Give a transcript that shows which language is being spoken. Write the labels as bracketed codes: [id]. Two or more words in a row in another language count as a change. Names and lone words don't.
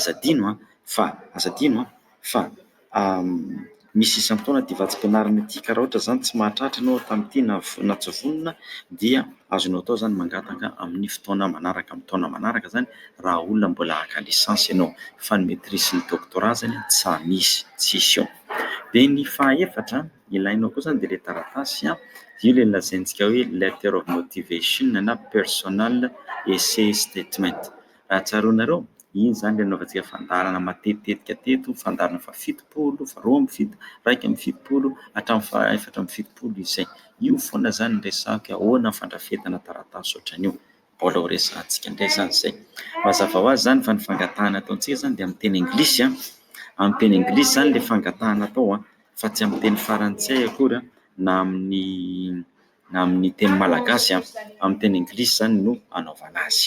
[mg] Aza adino fa misy isam-taona divadim-pianarana ity ka raha ohatra zany tsy mahatratra ianao tamin'ity na tsavonina dia azonao atao zany mangataka amin'ny fotoana manaraka, amin'ny taona manaraka zany raha olona mbola haka lisansy ianao, fa ny maitrisy sy ny doctorat zany tsy misy, tsisy eo. Dia ny fahaefatra ilainao koa zany dia ilay taratasy io ilay lazaintsika hoe [en] letter of motivation [mg] na [en] personal essay statement. [mg] Raha tsaroanareo iny zany ilay anaovantsika fandarana matetitetika teto, fandarana fa 70, fa 20, 150 hatramin'ny fa 450 izay. Io foana zany resaka ahoana ny fandrafetana taratasy ohatran'io. Mbola ho resahantsika indray zany izay. Mazava ho azy zany fa ny fangatahana ataontsika zany dia amin'ny teny anglisy amin'ny teny anglisy zany ilay fangatahana atao fa tsy amin'ny teny farantsay akory na amin'ny teny malagasy amin'ny teny anglisy zany no anaovana azy.